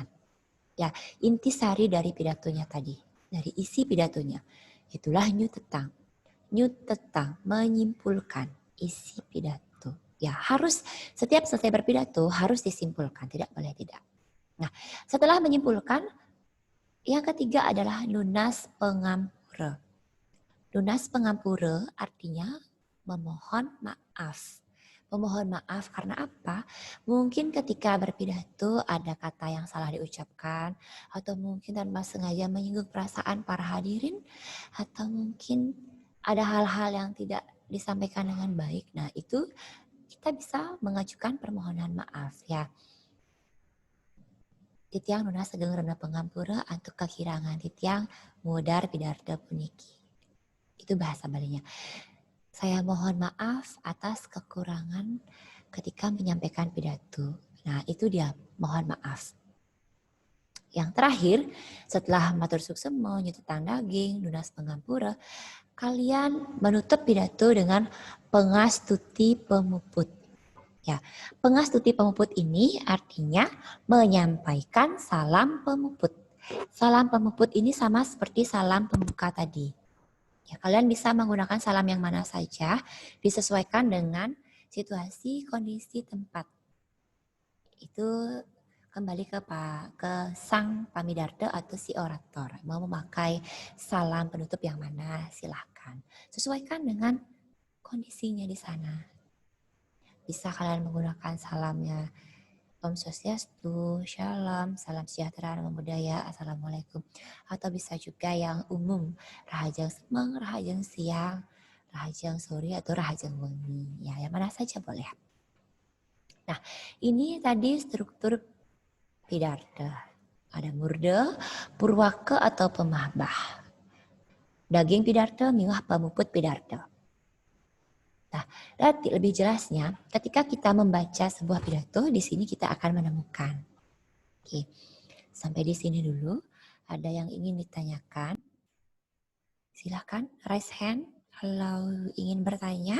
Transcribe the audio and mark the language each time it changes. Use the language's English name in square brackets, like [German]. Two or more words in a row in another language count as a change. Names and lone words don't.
[Indonesian] Ya, intisari dari pidatonya tadi, dari isi pidatonya. Itulah nyutetang. Nyutetang, menyimpulkan isi pidato. Ya, harus setiap selesai berpidato harus disimpulkan, tidak boleh tidak. Nah, setelah menyimpulkan, yang ketiga adalah [Balinese] lunas pengampura. Lunas pengampura [Indonesian] artinya memohon maaf. Memohon maaf karena apa? Mungkin ketika berpidato ada kata yang salah diucapkan, atau mungkin tanpa sengaja menyinggung perasaan para hadirin, atau mungkin ada hal-hal yang tidak disampaikan dengan baik. Nah, itu kita bisa mengajukan permohonan maaf ya. [Balinese] Titiang nuna segeng rena pengampura antuk kakirangan titiang mudar pidarta puniki. [Indonesian] Itu bahasa Balinya. Saya mohon maaf atas kekurangan ketika menyampaikan pidato. Nah, itu dia mohon maaf. Yang terakhir, setelah [Balinese] matur suksema, nyutetang daging, lunas pengampura, [Indonesian] kalian menutup pidato dengan [Balinese] pengastuti pemuput. [Indonesian] Ya, [Balinese] pengastuti pemuput [Indonesian] ini artinya menyampaikan salam pemuput. Salam pemuput ini sama seperti salam pembuka tadi. Ya, kalian bisa menggunakan salam yang mana saja, disesuaikan dengan situasi, kondisi, tempat. Itu kembali ke [Balinese] sang pamidarta [Indonesian] atau si orator. Mau memakai salam penutup yang mana, silahkan. Sesuaikan dengan kondisinya di sana. Bisa kalian menggunakan salamnya Om Swastiastu, Shalom, Salam Sejahtera, Namo Buddhaya, Assalamualaikum. Atau bisa juga yang umum, [Balinese] Rahajang Semeng, Rahajang Siang, Rahajang Sore, atau Rahajang Wengi. [Indonesian] Ya, yang mana saja boleh. Nah, ini tadi struktur pidarta. Ada murda, purwaka atau pemahbah. [Balinese] Daging pidarta, miwah pemuput pidarta. [Indonesian] Nah, nanti lebih jelasnya ketika kita membaca sebuah pidato, di sini kita akan menemukan. Oke, sampai di sini dulu. Ada yang ingin ditanyakan? Silakan [English] raise hand [Indonesian] kalau ingin bertanya.